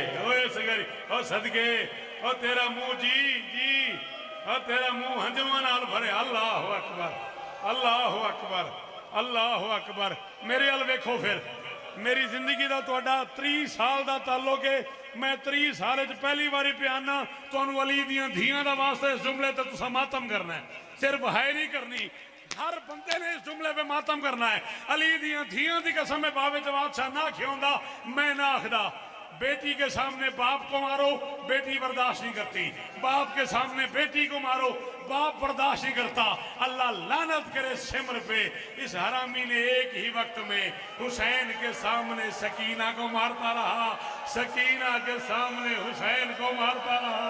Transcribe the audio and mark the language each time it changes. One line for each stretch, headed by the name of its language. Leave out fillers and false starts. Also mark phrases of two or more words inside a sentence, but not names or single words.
Punjabi: او اس غریب او صدقے او تیرا منہ جی او تیرا منہ ہنجواں نال بھرے.
Arabic: اللہ اکبر اللہ اکبر اللہ اکبر.
Punjabi: میرے ال ویکھو پھر میری زندگی دا تہاڈا 30 سال دا تعلق ہے. میں 30 سال پہلی باری پیانا تو علی دیاں دھیاں دا واسطہ اس جملے تے تسا ماتم کرنا ہے. صرف ہے نہیں کرنی ہر بندے نے اس جملے پہ ماتم کرنا ہے. علی دیاں دھیاں دی قسم میں بابے جواد شاہ نہ کھیوندا میں نہ آخدا.
Urdu: بیٹی کے سامنے باپ کو مارو بیٹی برداشت نہیں کرتی. باپ کے سامنے بیٹی کو مارو باپ برداشت نہیں کرتا. اللہ لعنت کرے سمر پہ اس حرامی نے ایک ہی وقت میں حسین کے سامنے سکینہ کو مارتا رہا سکینہ کے سامنے حسین کو مارتا رہا.